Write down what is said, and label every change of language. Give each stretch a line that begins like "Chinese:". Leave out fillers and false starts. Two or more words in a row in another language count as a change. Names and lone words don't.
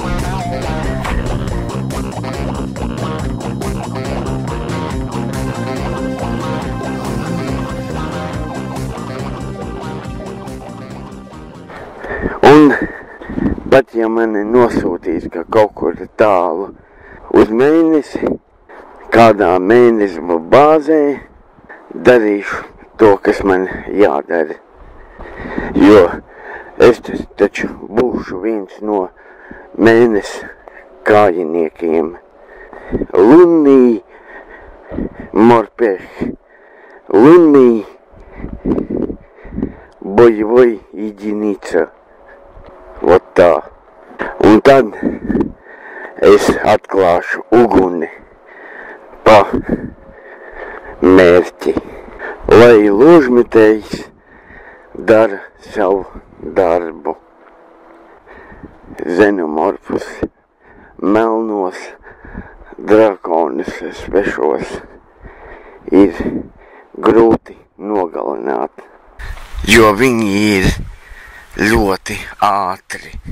Latvian: Un pat ja mani nosūtīs kaut kur tālu uz mēnesi, kādā mēnesi bāzē, darīšu to, kas man jādara. Jo es taču būšu viens no mēnesi kājiniekiem.
Russian: Лунный морпех, лунный боевой единица.
Latvian: Вот tā. Un tad es atklāšu uguni pa mērķi, lai ložmetējs dara savu darbu. Xenomorfus, melnos drakonus svešos ir grūti nogalināt, jo viņi ir ļoti ātri.